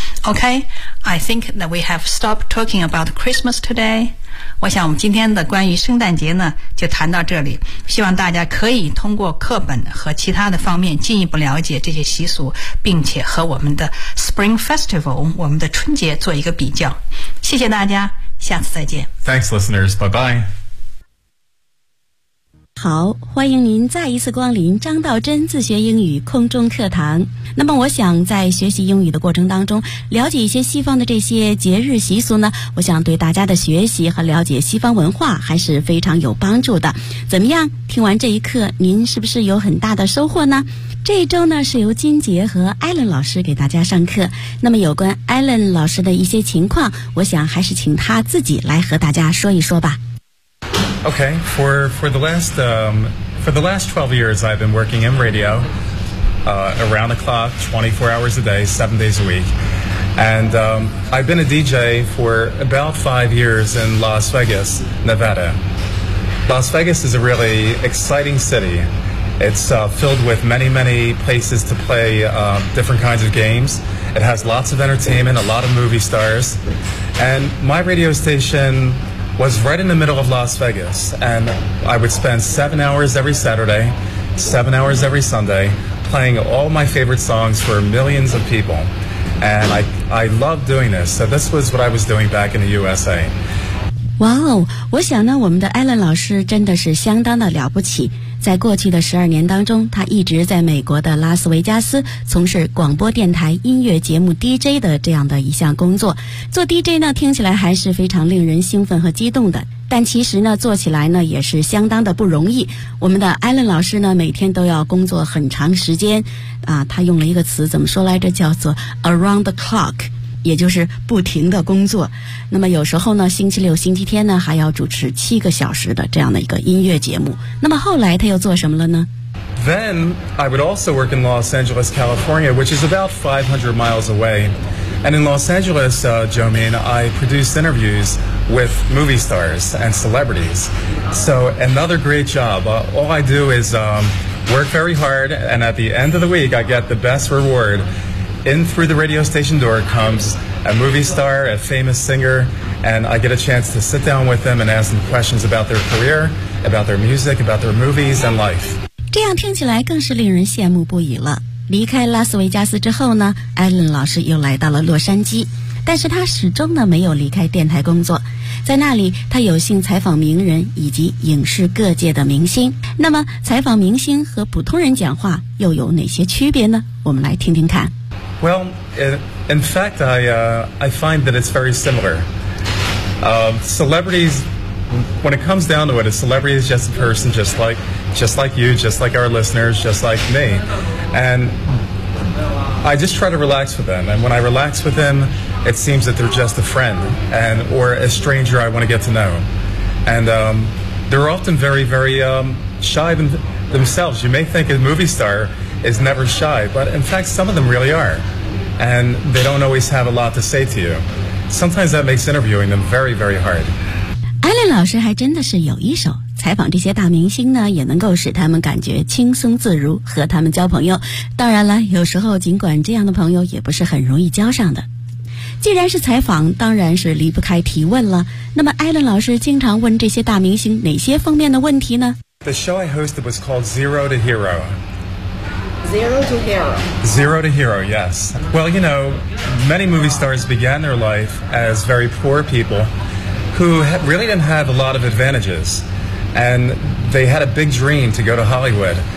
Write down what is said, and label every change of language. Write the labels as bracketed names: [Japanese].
[English] Okay, I think that we have stopped talking about Christmas today. [Chinese] 我想我们今天的关于圣诞节呢就谈到这里，希望大家可以通过课本和其他的方面进一步了解这些习俗，并且和我们的 Spring Festival, 我们的春节做一个比较。谢谢大家，下次再见。 Thanks, listeners. Bye-bye. 好，欢迎您再一次光临张道真自学英语空中课堂。那么我想在学习英语的过程当中了解一些西方的这些节日习俗呢，我想对大家的学习和了解西方文化还是非常有帮助的。怎么样，听完这一课您是不是有很大的收获呢？这一周呢是由金杰和 Alan 老师给大家上课，那么有关 Alan 老师的一些情况，我想还是请他自己来和大家说一说吧。 [English] Okay, for the last 12 years, I've been working in radio, around the clock, 24 hours a day, 7 days a week. And I've been a DJ for about 5 years in Las Vegas, Nevada. Las Vegas is a really exciting city. It's filled with many, many places to play different kinds of games. It has lots of entertainment, a lot of movie stars. And my radio station... was right in the middle of Las Vegas, and I would spend 7 hours every Saturday, 7 hours every Sunday, playing all my favorite songs for millions of people. And I loved doing this, so this was what I was doing back in the USA. [Chinese] 哇哦，我想呢我们的 Alan 老师真的是相当的了不起，在过去的12年当中，他一直在美国的拉斯维加斯从事广播电台音乐节目 DJ 的这样的一项工作。做 DJ 呢听起来还是非常令人兴奋和激动的，但其实呢做起来呢也是相当的不容易。我们的 Alan 老师呢每天都要工作很长时间啊，他用了一个词怎么说来着，叫做 [English] around the clock， [Chinese] 也就是不停的工作。那么有时候呢星期六星期天呢还要主持7个小时的这样的一个音乐节目。那么后来他又做什么了呢？ [English] Then I would also work in Los Angeles, California, which is about 500 miles away. And in Los Angeles, Jomaine, I produced interviews with movie stars and celebrities. So another great job. All I do is work very hard, and at the end of the week I get the best rewardIn through the radio station door comes a movie star, a famous singer, and I get a chance to sit down with them and ask them questions about their career, about their music, about their movies and life. [Chinese] 这样听起来更是令人羡慕不已了。离开拉斯维加斯之后呢 ，Alan 老师又来到了洛杉矶，但是他始终呢没有离开电台工作。在那里，他有幸采访名人以及影视各界的明星。那么，采访明星和普通人讲话又有哪些区别呢？我们来听听看。 [English] Well, in fact, I find that it's very similar. Celebrities when it comes down to it, a celebrity is just a person just like you, just like our listeners, just like me. And I just try to relax with them. And when I relax with them, it seems that they're just a friend and or a stranger I want to get to know. And they're often very, very shy themselves. You may think a movie star is never shy, but in fact, some of them really are. And they don't always have a lot to say to you. Sometimes that makes interviewing them very, very hard. [Chinese] Allen 老师还真的是有一手，采访这些大明星呢，也能够使他们感觉轻松自如，和他们交朋友。当然了，有时候尽管这样的朋友也不是很容易交上的。既然是采访，当然是离不开提问了。那么 Allen 老师经常问这些大明星哪些方面的问题呢？ [English] The show I hosted was called Zero to Hero. Zero to Hero. Zero to Hero, yes. Well, you know, many movie stars began their life as very poor people. Who really didn't have a lot of advantages. And they had a big dream to go to Hollywood.